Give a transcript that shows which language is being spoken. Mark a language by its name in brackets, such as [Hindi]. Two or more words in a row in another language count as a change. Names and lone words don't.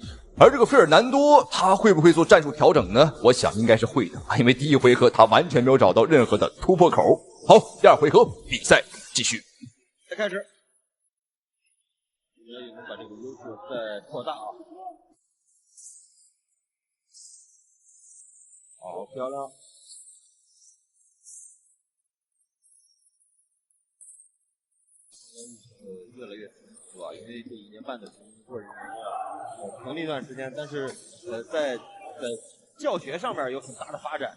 [Chinese] 而這個費爾南多他會不會做戰術調整呢？我想應該是會的，因為第一回合他完全沒有找到任何的突破口。好，第二回合比賽繼續。開始。也能把這個優勢再擴大啊！好漂亮！越來越成熟啊，因为这1年半的工作人员啊，成立一段时间，但是在教学上面有很大的发展。